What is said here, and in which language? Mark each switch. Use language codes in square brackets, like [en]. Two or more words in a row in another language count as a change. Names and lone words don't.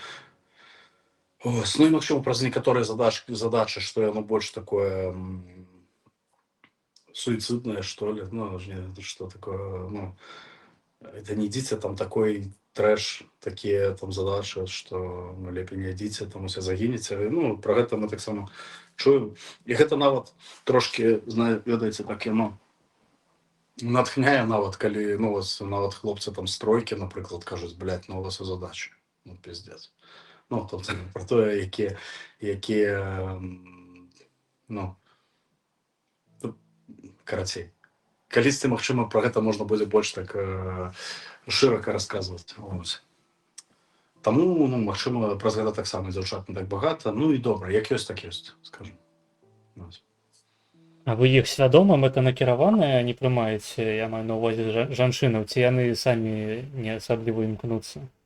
[be] Ось, ну і магчыма, праз некаторыя задачы, што яно больш такое суіциднае, што ли, ну, што такое, ну, это не ідзіце там такой трэш, такія там задачы, што ну, лепей не ідзіце, там усе загінеце. Ну, пра гэта мы таксама чуем. І гэта нават трошкі, ведаеце, так яно натхняе нават, калі, ну, вас нават хлопцы там з тройкі, напрыклад, кажуць, блядь, ну, у вас і задачы. Ну, пиздец. [uk] Ну, тобто, про те, які ну, [be] карацей. Калісьці, магчыма, про гэта можна будзе больш так шырока расказваць. Ось. Таму, ну, магчыма, праз гэта таксама дзяўчат не так багата. Ну і добра, як ёсць, так ёсць, скажем. Ось. А вы іх свядома мэтанакіраваныя не прымаеце, я маю на ўвазе жанчынаў, ці яны самі не асабліва імкнуцца?